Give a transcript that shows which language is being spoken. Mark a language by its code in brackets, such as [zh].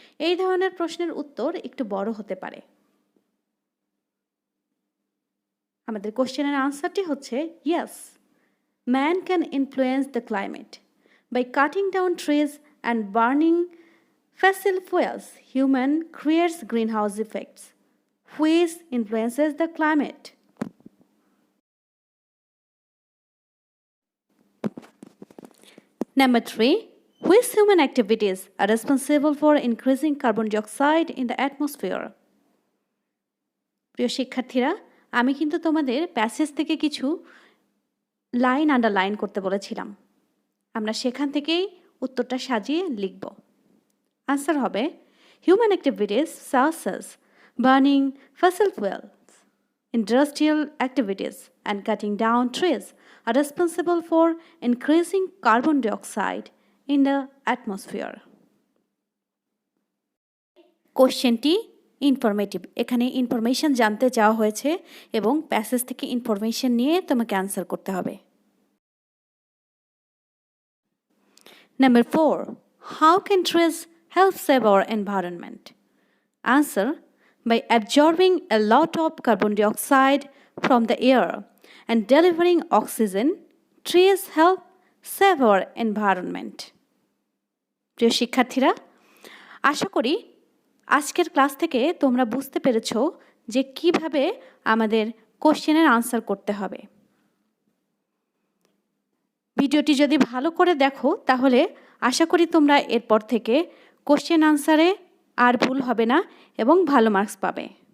[bn] এই ধরনের প্রশ্নের উত্তর একটু বড় হতে পারে। আমাদের কোশ্চেনের আনসারটি হচ্ছে [en] Yes, man can influence the climate by cutting down trees and burning fossil fuels. Human creates greenhouse effects, which influences the climate. Number 3, which human activities are responsible for increasing carbon dioxide in the atmosphere? [bn] প্রিয় শিক্ষার্থীরা, আমি কিন্তু তোমাদের passage থেকে কিছু line underline করতে বলেছিলাম। আমরা সেখান থেকেই উত্তরটা সাজিয়ে লিখব। আনসার হবে, [en] Human activities such as burning fossil fuels, industrial activities and cutting down trees are responsible for increasing carbon dioxide in the atmosphere. [bn] কোশ্চেনটি ইনফরমেটিভ, এখানে ইনফরমেশন জানতে চাওয়া হয়েছে এবং প্যাসেজ থেকে ইনফরমেশন নিয়ে তোমাকে আনসার করতে হবে। [en] Number 4. How can trees help save our environment? Answer: by absorbing a lot of carbon dioxide from the air and delivering oxygen, trees help save our environment. [bn] প্রিয় শিক্ষার্থীরা, আশা করি আজকের ক্লাস থেকে তোমরা বুঝতে পেরেছো যে কিভাবে আমাদের কোশ্চেনের আনসার করতে হবে। ভিডিওটি যদি ভালো করে দেখো তাহলে আশা করি তোমরা এরপর থেকে কোশ্চেন আনসারে আর ভুল হবে না এবং ভালো মার্কস পাবে।